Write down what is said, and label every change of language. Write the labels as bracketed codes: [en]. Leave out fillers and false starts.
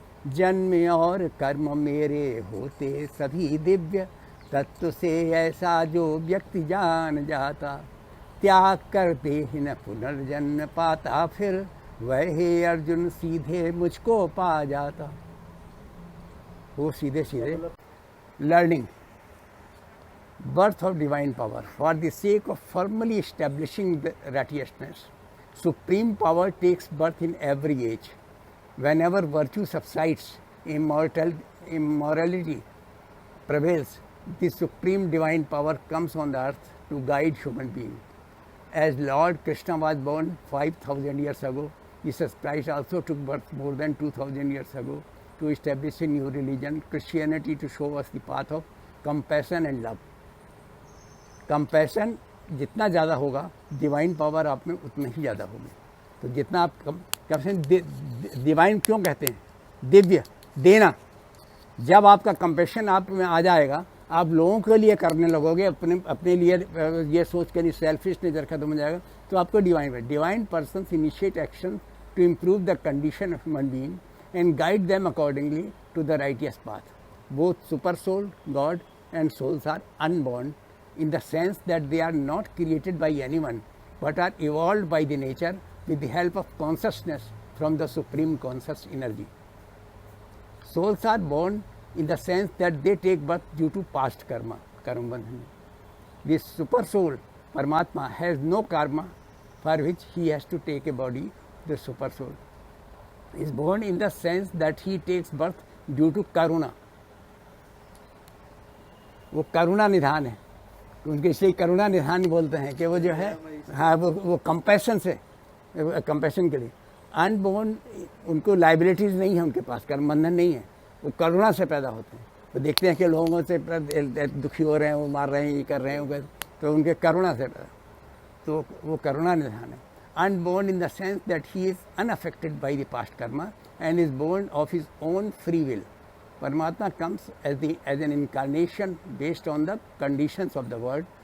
[hi] जन्म और कर्म मेरे होते सभी दिव्य, तत्व से ऐसा जो व्यक्ति जान जाता। त्याग कर देहि न पुनर्जन्म पाता, फिर वह हे अर्जुन सीधे मुझको पा जाता। वो सीधे सीधे learning [en] birth of divine power for the sake of firmly establishing the righteousness. Supreme power takes birth in every age. Whenever virtue subsides, immorality prevails, the supreme divine power comes on the earth to guide human beings. As Lord Krishna was born 5,000 years ago, Jesus Christ also took birth more than 2,000 years ago to establish a new religion, Christianity, to show us the path of compassion and love. [hi] Compassion जितना ज़्यादा होगा, divine power आप में उतना ही ज़्यादा होगी। तो जितना आप कंपैशन, डिवाइन क्यों कहते हैं? दिव्य, देना। जब आपका कंपैशन आप में आ जाएगा, आप लोगों के लिए करने लगोगे, अपने लिए ये सोच कर सेल्फिश नेचर खत्म हो जाएगा, तो आपको [en] Divine persons initiate action to improve the condition of human being and guide them accordingly to the righteous path. Both super soul, god and souls are unborn in the sense that they are not created by anyone but are evolved by the nature with the help of consciousness from the supreme conscious energy. Souls are born in the sense that they take birth due to past karma, karma bandhan. The super soul, Paramatma, has no karma for which he has to take a body. The super soul is born in the sense that he takes birth due to karuna. [hi] वो करुणा निधान है, उनके इसलिए करुणा निधान बोलते हैं कि वो जो है, हाँ, वो कंपैशन से, कंपैशन के लिए अनबोर्न, उनको लाइबिलिटीज़ नहीं है, उनके पास कर्म बंधन नहीं है, वो करुणा से पैदा होते हैं। वो देखते हैं कि लोगों से दुखी हो रहे हैं, वो मार रहे हैं, ये कर रहे हैं, तो उनके करुणा से पैदा, तो वो करुणा निधान है। [en] Unborn in the sense that he is unaffected by the past karma and is born of his own free will. Paramatma comes as an incarnation based on the conditions of the world.